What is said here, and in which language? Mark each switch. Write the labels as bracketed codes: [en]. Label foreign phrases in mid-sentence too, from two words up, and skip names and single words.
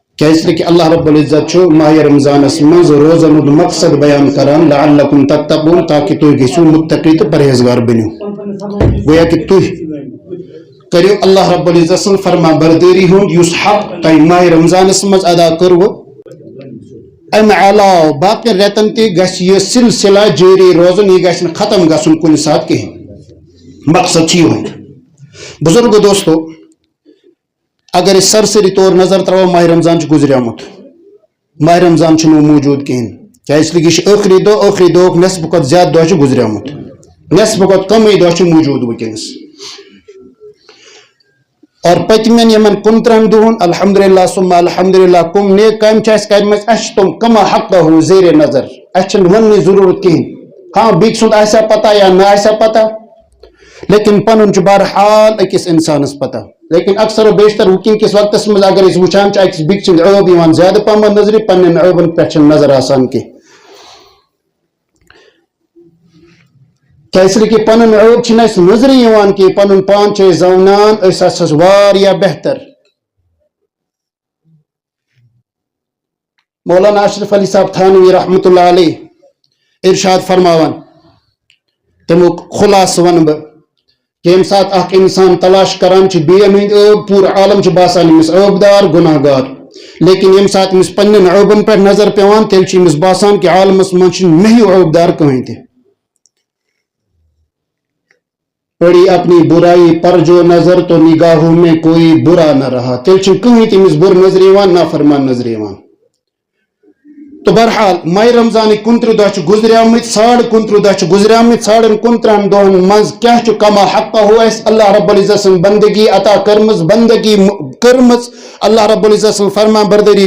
[ur] کیا اس لیے کہ [ks] اللہ رب العزت چھو ماہ رمضان منز روزن مقصد بیان کران [ar] لعلکم تتقون [ks] تاکہ تُہۍ گژھِو متقی تہٕ پرہیزگار بنیو گویا کہ تُہۍ کریو اللہ رب العزت سن فرما برداری ہند یس حق تہ ماہ رمضان منز ادا کرو ام علاوہ باقی ریتن تہ گژھِ یہ سلسلہ جاری روزن یہ گژھِ نہٕ ختم گژھُن کُنہِ ساتہٕ کہین مقصد چھ یہ بزرگ دوستو اگر اس سرسری طور نظر ترو ماہ رمضان گزریامت ماہ رمضان موجود کہین کیا اس لیے ٲخری دۄہ نصف کھۄتہٕ زیادٕ دۄہ چھُ گزریامت نصف کھۄتہٕ کمٕے دۄہ چھُ موجود ونکیٚنس اور پتمین یمن 15 دۄہن [ar] الحمدللہ ثم الحمدللہ [ks] کم نیک کامہِ چھِ اَسہِ کَرِمَژٕ اَسہِ چھِ تِم کما حقہ زیر نظر اَسہِ چھنہٕ وننٕچ ضروٗرت کِہیٖنۍ ہاں بیٚکہِ سُنٛد آسیا پتہ یا نہ آسیا پتہ لیکن پنُن چھُ بہرحال أکِس اِنسانس پتہ لیکن اکثر و بیشتر وٕنکیٚن کِس وقتس منٛز اگر أسۍ وٕچھان چھِ أکِس بیٚکہِ سٕنٛدۍ عٲب یِوان زیادٕ پہم نظرِ پننٮ۪ن عٲبن پٮ۪ٹھ چھنہٕ نظر آسان کینٛہہ [ur] کیا اس لیے کہ [ks] پنن عٲب چھنہٕ اَسہِ نظرِ یِوان کینٛہہ پنُن پان چھِ أسۍ زانان أسۍ ہسا چھِ واریاہ بہتر مولانا اشرف علی صاحب تھانوی رحمۃ اللہ علیہ ارشاد فرماوان تمیُک خلاصہٕ ونہٕ بہٕ کہ ییٚمہِ ساتہٕ اکھ انسان تلاش کران چھُ بیٚیَن ہٕنٛدۍ عٲب پوٗرٕ عالم چھُ باسان أمِس عٲب دار گُناہ گار لیکن ییٚمہِ ساتہٕ أمِس پننٮ۪ن عٲبن پٮ۪ٹھ نظر پیوان تیٚلہِ چھُ أمِس باسان کہ عالمس منٛز چھُنہٕ مےٚ ہیوٗ عٲب دار کٕہٕنۍ تہِ [ur] پڑی اپنی برائی پر جو نظر تو نگاہوں میں کوئی برا نہ رہا [ks] تیل چھُنہٕ کٕہٕنۍ تٔمِس بُرٕ نظرِ یِوان نافرمان نظرِ یِوان تو بہرحال ماہ رمضانٕکۍ 29 دۄہ چھِ گُزریمٕتۍ 29 دۄہ چھِ گُزریمٕتۍ 29 دۄہن منٛز کیاہ چھُ کما حقہ اَسہِ اللہ رب العزت سٕنٛز بندگی عطا کٔرمٕژ بندگی کٔرمٕژ اللہ رب العزت سٕنٛز فرما بردٲری